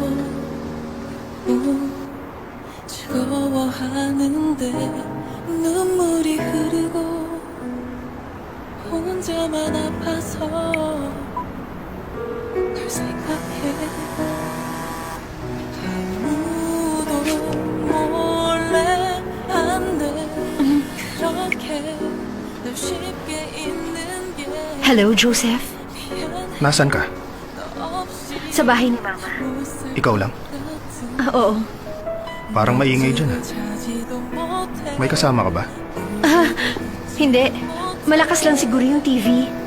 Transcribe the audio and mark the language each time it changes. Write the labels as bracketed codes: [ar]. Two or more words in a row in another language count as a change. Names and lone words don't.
[ko] 즐거워하는데 눈물이 흐르고 혼자만 아파서 널 생각해 아무도 몰래 안돼 그렇게 널 쉽게 잊는 게 [en] Hello, Joseph. [tl] Nasaan ka? Sa bahay ni Mama. Ikaw lang? Oo. Parang maingay dyan. May kasama ka ba? Hindi. Malakas lang siguro yung TV.